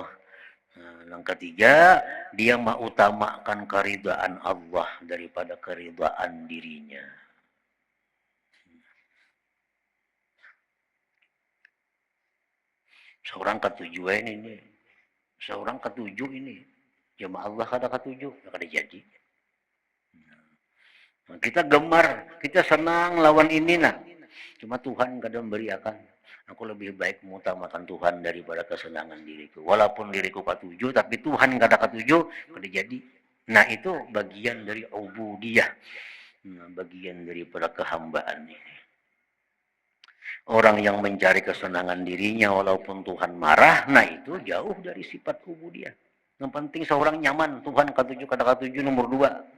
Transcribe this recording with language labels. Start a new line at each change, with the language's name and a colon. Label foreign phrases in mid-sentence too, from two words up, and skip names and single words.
Indonesian: Yang ketiga, dia mengutamakan keridhaan Allah daripada keridhaan dirinya. Seorang ketujuh ini. Seorang ketujuh ini. Cuma Allah
Banjar: kada ketujuh, kada jadi.
Indonesian: Nah, kita gemar, kita senang lawan ini nah. Cuma Tuhan kada memberi akan. Aku lebih baik mengutamakan Tuhan daripada kesenangan diriku. Walaupun diriku ketujuh, tapi Tuhan
Banjar: kada ketujuh, kada jadi.
Indonesian: Nah, itu bagian dari ubudiyah. Nah, bagian daripada kehambaan ini. Orang yang mencari kesenangan dirinya walaupun Tuhan marah, nah itu jauh dari sifat ubudiyah. Yang penting seorang nyaman, Tuhan ketujuh,
Banjar: kada ketujuh
Indonesian: nomor 2.